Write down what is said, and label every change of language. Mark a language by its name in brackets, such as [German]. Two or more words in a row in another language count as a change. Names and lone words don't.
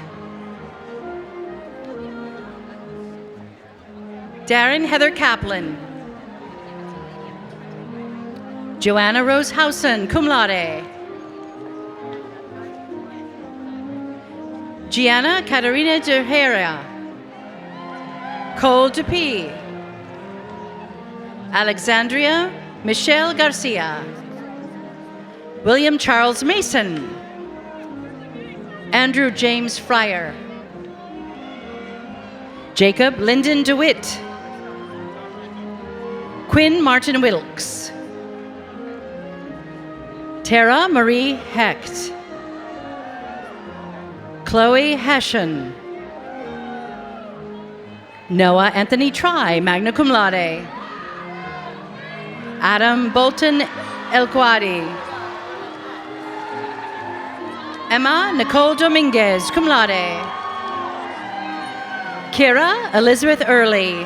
[English] Darren Heather Kaplan. Joanna Rose Housen, [Latin] cum laude. [English] Gianna Caterina de Herrera. Cole DePee. Alexandria Michelle Garcia. William Charles Mason. Andrew James Fryer. Jacob Lyndon DeWitt. Quinn Martin Wilkes. Tara Marie Hecht. Chloe Hession. Noah Anthony Try, [Latin] magna cum laude. [English] Adam Bolton Elquadi. Emma Nicole Dominguez, [Latin] cum laude. [English] Kira Elizabeth Early.